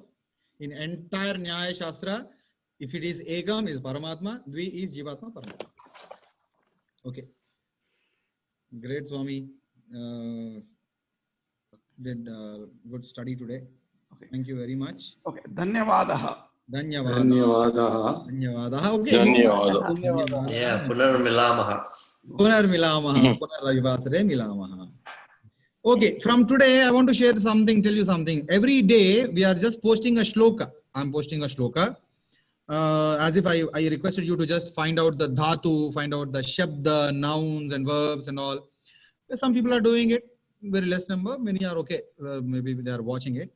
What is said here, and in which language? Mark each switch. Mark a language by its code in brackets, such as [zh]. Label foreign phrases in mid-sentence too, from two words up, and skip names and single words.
[en] In entire Nyaya Shastra, if it is Ekam is Paramatma, Dvi is [sa] Jivatma Paramatma. [en] Okay. Great, Swami. Did good study today. Okay. Thank you very much. [sa] Okay. Dhanyavadaha. Dhanyavadaha. Okay. Dhanyavadaha. Yeah, Punarmilamaha. Punarravivasare milamaha. [en] Okay, from today I want to share something, tell you something. Every day we are just posting a shloka. I'm posting a shloka. as if I requested you to just find out the dhatu, find out the shabda, nouns and verbs and all. Some people are doing it, very less number, many are okay, maybe they are watching it.